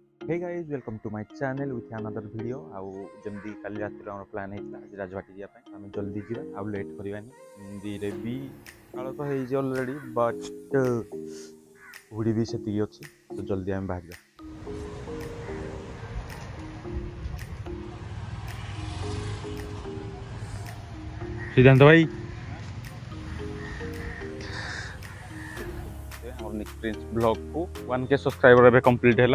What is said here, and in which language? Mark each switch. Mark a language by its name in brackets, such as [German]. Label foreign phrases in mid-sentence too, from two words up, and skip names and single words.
[English] Hey guys, welcome to my channel with another video. [Odia] ଆଉ ଯେମିତି କାଲି ରାତିରେ ଆମର ପ୍ଲାନ୍ ହେଇଥିଲା ଆଜି ରାଜବାଟୀ ଯିବା ପାଇଁ ଆମେ ଜଲ୍ଦି ଯିବା ଆଉ ଲେଟ୍ କରିବାନି। ହିନ୍ଦୀରେ ବି କାଳ ତ ହେଇଛି [English] already but [Odia] ହୁଡ଼ି ବି ସେତିକି ଅଛି ତ ଜଲ୍ଦି ଆମେ ବାହାରିବା। ସିଦ୍ଧାନ୍ତ ଭାଇ ଆମର ନିକ୍ପ୍ରିନ୍ସ ବ୍ଲଗ୍କୁ 1K ସବସ୍କ୍ରାଇବର ଏବେ କମ୍ପ୍ଲିଟ୍ ହେଲା।